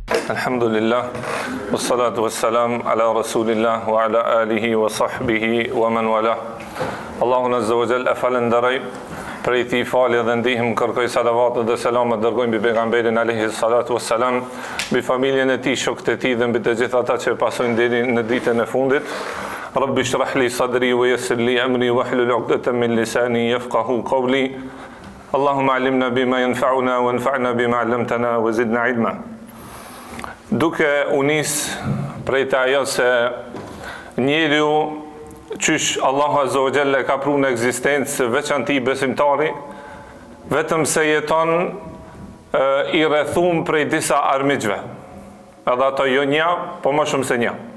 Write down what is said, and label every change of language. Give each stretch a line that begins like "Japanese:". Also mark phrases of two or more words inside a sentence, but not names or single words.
Arabic: الحمد لله والصلاة والسلام على رسول الله وعلى آله وصحبه ومن والاه.
Albanian: Allahun
Arabic: عز وجل
Albanian: e falenderoj, prej tij falje dhe ndihmë kërkoj salavatet dhe selamet dërgojmë mbi pejgamberin
Arabic: عليه الصلاة والسلام,
Albanian: mbi familjen e tij, shokët e tij dhe mbi të gjithë ata që pasojnë deri në ditën e fundit.
Arabic: رب اشرح لي صدري ويسر لي أمري واحلل عقدة من لساني يفقهوا قولي. اللهم علمنا بما ينفعنا وانفعنا بما علمتنا وزدنا علما.
Albanian: Duke unis prej të ajo se njeriu qysh Allahu
Arabic: عز وجل
Albanian: ka pru në ekzistencë veçanti besimtari, vetëm se jeton i rrethum prej disa armiqve, edhe ato jo një, po më shumë se një.